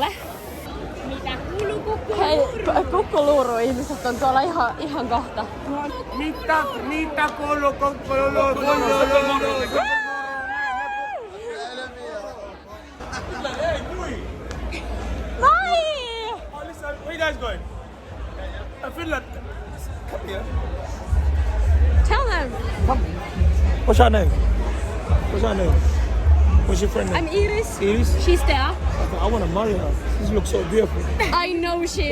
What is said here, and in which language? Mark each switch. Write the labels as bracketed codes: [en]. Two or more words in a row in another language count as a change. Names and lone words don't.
[fi] Mitä kuuluu kukku? Hei, kukkuluuru-ihmiset on tuolla ihan kohta. Niitä kuuluu Moi! [en] Listen, where you guys going? I feel like... Come here. Tell them. What's your name? What's your name? What's your friend name? I'm Iris. Iris? She's there. I want to marry her. She looks so beautiful. I know she